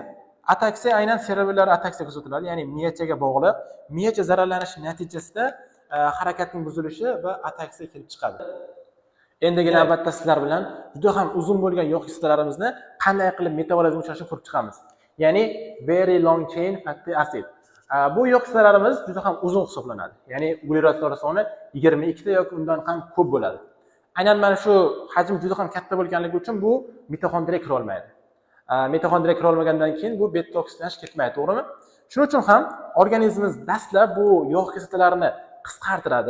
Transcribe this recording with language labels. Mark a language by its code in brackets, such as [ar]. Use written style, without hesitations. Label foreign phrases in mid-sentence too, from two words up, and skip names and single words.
[uz] Ataksiya aynan serebellar ataksiya kuzatiladi, ya'ni miyachaga bog'liq. Miyacha zararlanishi natijasida harakatning buzilishi va ataksiya kelib chiqadi. Endigi navbatda sizlar bilan juda ham uzun bo'lgan yog' kislolarimizni qanday qilib metabolizm uchrashib ko'rib chiqamiz. [en] Ya'ni very long chain fatty acid. [uz] Bu yog' kislolarimiz juda ham uzun hisoblanadi. Ya'ni uglerodlar soni 22 ta yoki undan ham ko'p bo'ladi. Aynan mana shu hajm juda ham katta bo'lganligi uchun bu mitoxondriyaga kira olmaydi. Mitoxondriyaga kira olmagandan keyin bu beta oksidlanish ketmaydi, to'g'rimi? Shuning uchun ham organizmimiz dastlab bu yog' kislotalarini qisqartiradi.